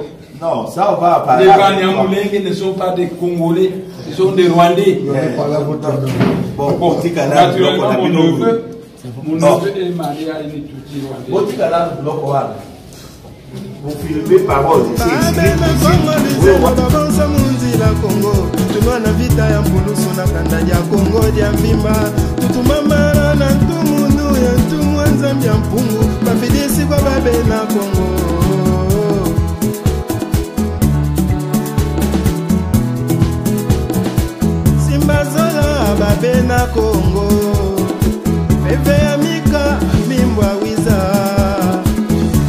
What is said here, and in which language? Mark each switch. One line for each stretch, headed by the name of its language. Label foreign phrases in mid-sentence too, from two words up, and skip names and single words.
French: Non, ça on va en parler. Les Banamoulèngues ne sont pas des Congolais, ils sont des Rwandais. Bon, naturellement, mon neveu est marié à une étudiante rwandaise. Vous filmez parole.
Kongo: Tunwana vita ya mpulusu na kanda ya Kongo dia mvimba tutumamara na ntumunu ya ntumu nzambi ya mpungu bafidisi kwa babe na Kongo Simba zola babe na Kongo Pepe ya mika mimbwa wiza